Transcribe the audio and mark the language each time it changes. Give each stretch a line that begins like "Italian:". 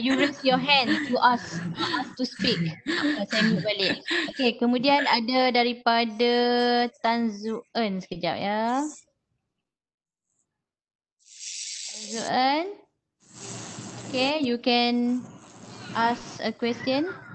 English: You raise your hand to ask to speak.
Malay: Saya mute balik. Okey, kemudian ada daripada Tan Zuen, sekejap ya. Tan Zuen.
English: Okay, you can ask a question.